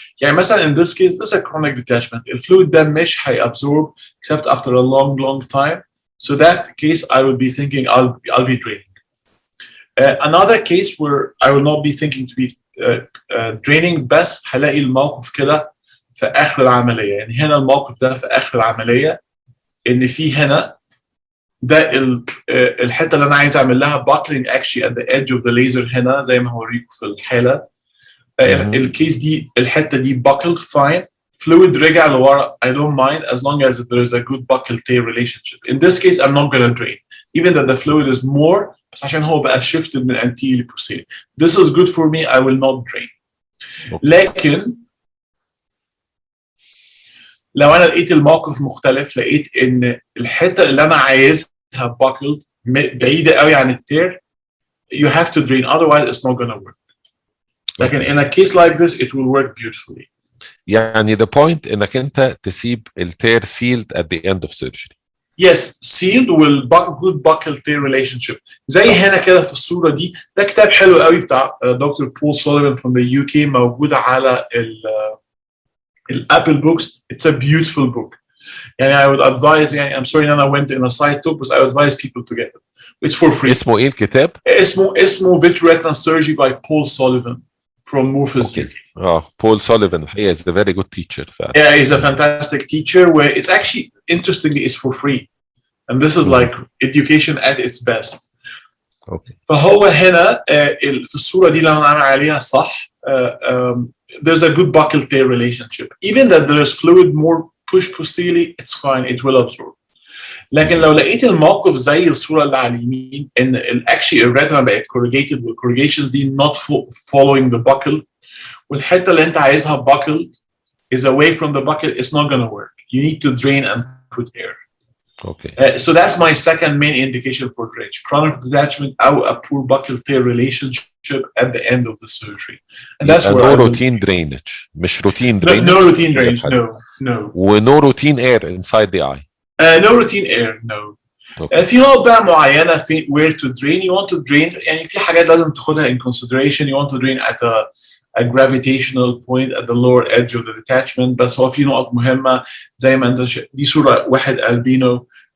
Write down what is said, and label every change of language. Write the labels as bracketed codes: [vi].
[ar] يعني مثلا [en] in this case this is a chronic detachment. [ar] الفلويد ده مش [en] هيabsorb except after a long time. So that case I will be thinking I'll be draining. Another case where I will not be thinking to be draining [ar] بس هلاقي الموقف كده في آخر العملية. يعني هنا الموقف ده في آخر العملية إن في هنا ده الحته اللي انا عايز اعمل لها buckling [en] actually at the edge of the laser [ar] هنا زي ما هوريكم في الحاله. الكيس دي الحته دي [en] buckled fine, fluid [ar] رجع لورا [en] I don't mind as long as there is a good buckle tear relationship. In this case I'm not going to drain even that the fluid is more [ar] بس عشان هو بقى [en] shifted من anterior to posterior. This is good for me, I will not drain. [ar] لكن لو انا لقيت الموقف مختلف، لقيت ان الحته اللي انا عايزها buckled بعيده قوي عن التير [en] you have to drain otherwise it's not going to work. لكن in a case like this it will work beautifully. يعني the point [ar] انك انت تسيب التير [en] sealed at the end of surgery. Yes, sealed with good buccal tear relationship. [ar] زي هنا كده في الصوره دي. ده كتاب حلو قوي بتاع دكتور بول سوليفان [en] from the UK [ar] موجود على الابل بوكس. [en] It's a beautiful book. يعني I would advise يعني I'm sorry أنا went in a side talk but I would advise people to get it. It's for free. [ar] اسمه إيه الكتاب؟ [en] اسمه Vitreoretinal Surgery by Paul Sullivan from Morpheus UK. Paul Sullivan he is a very good teacher. Yeah, he's a fantastic teacher where it's actually interestingly it's for free. And this is like education at its best. Okay. [ar] فهو هنا في الصورة دي اللي أنا عامل عليها صح. [en] There's a good buccal tear relationship. Even that there is fluid more push posteriorly, it's fine, it will absorb. [ar] لكن لو لقيت الموقف زي الصورة اللي على اليمين إن actually الريتنا بقت corrugated والcorrugations دي [en] not following the buccal [ar] والحتة اللي أنت عايزها buckled [en] is away from the buccal, it's not going to work. You need to drain and put air. Okay. So that's my second main indication for drainage. Chronic detachment or a poor buccal tear relationship at the end of the surgery. And that's where no routine drainage. [ar] مش routine drainage. [en] No routine drainage. No. No routine air inside the eye. No routine air. No. Okay. [ar] في نقط بقى معينة في [en] where to drain. You want to drain يعني [ar] في حاجات لازم تاخدها [en] in consideration. You want to drain at a gravitational point at the lower edge of the detachment. [ar] بس هو في نقط مهمة زي ما انت دي صورة واحد البينو.